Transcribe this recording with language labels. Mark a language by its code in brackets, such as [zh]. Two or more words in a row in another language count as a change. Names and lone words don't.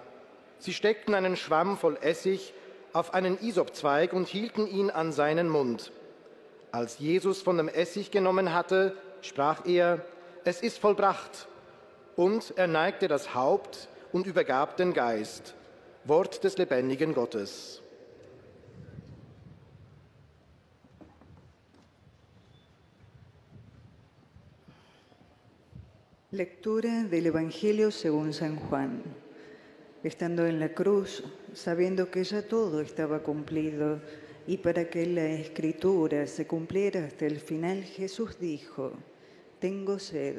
[de] Sie steckten einen Schwamm voll Essig auf einen Isopzweig und hielten ihn an seinen Mund. Als Jesus von dem Essig genommen hatte, sprach er: Es ist vollbracht. Und er neigte das Haupt und übergab den Geist. Wort des lebendigen Gottes. [es] Lectura del Evangelio según San Juan. Estando en la cruz, sabiendo que ya todo estaba cumplido y para que la Escritura se cumpliera hasta el final, Jesús dijo: Tengo sed.